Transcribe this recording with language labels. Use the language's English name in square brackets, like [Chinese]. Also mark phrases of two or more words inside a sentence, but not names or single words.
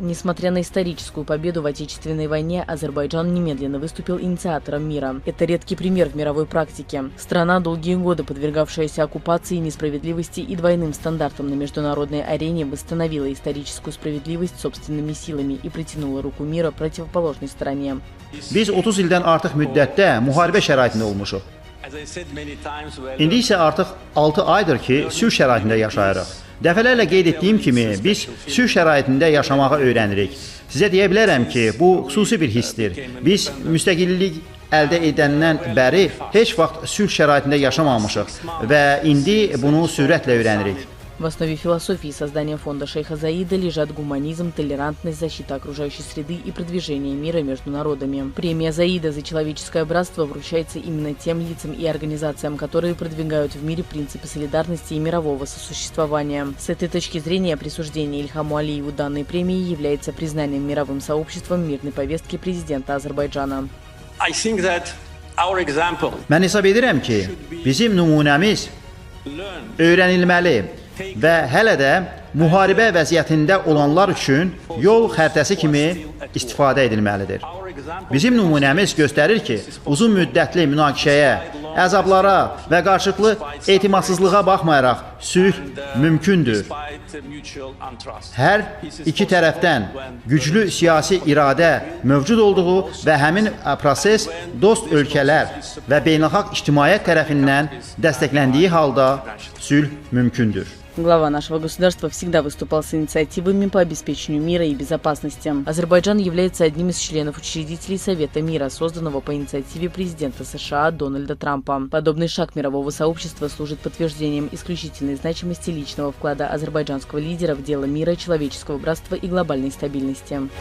[Russian] Несмотря на историческую победу в Отечественной войне, Азербайджан немедленно выступил инициатором мира. Это редкий пример в мировой практике. Страна, долгие годы подвергавшаяся оккупации, несправедливости и двойным стандартам на международной арене, восстановила историческую справедливость собственными силами и протянула руку мира противоположной стороне. [Azerbaijani] Biz 30 ildən artıq müddətdə müharibə şəraitində olmuşuq. İndi isə artıq 6 aydır ki, sülh şəraitində yaşayırıq. Dəfələrlə qeyd etdiyim kimi, biz sülh şəraitində yaşamağı öyrənirik. Sizə deyə bilərəm ki, bu xüsusi bir hissdir. Biz müstəqillik əldə edəndən bəri heç vaxt sülh şəraitində yaşamamışıq və indi bunu sürətlə öyrənirik. [Russian] В основе философии создания фонда шейха Заида лежат гуманизм, толерантность, защита окружающей среды и продвижение мира между народами. Премия Заида за человеческое братство вручается именно тем лицам и организациям, которые продвигают в мире принципы солидарности и мирового сосуществования. С этой точки зрения присуждение Ильхаму Алиеву данной премии является признанием мировым сообществом мирной повестки президента Азербайджана. [Azerbaijani] Mən hesab edirəm ki, bizim nümunəmiz öyrənilməli və hələ də müharibə vəziyyətində olanlar üçün yol xəritəsi kimi istifadə edilməlidir. Bizim nümunəmiz göstərir ki, uzun müddətli münaqişəyə, əzablara və qarşılıqlı etimadsızlığa baxmayaraq sülh mümkündür. Hər iki tərəfdən güclü siyasi iradə mövcud olduğu və həmin proses dost ölkələr və beynəlxalq ictimaiyyət tərəfindən dəstəkləndiyi halda sülh mümkündür. [Russian] Глава нашего государства всегда выступал с инициативами по обеспечению мира и безопасности. Азербайджан является одним из членов-учредителей Совета мира, созданного по инициативе президента США Дональда Трампа. Подобный шаг мирового сообщества служит подтверждением исключительной значимости личного вклада азербайджанского лидера в дело мира, человеческого братства и глобальной стабильности.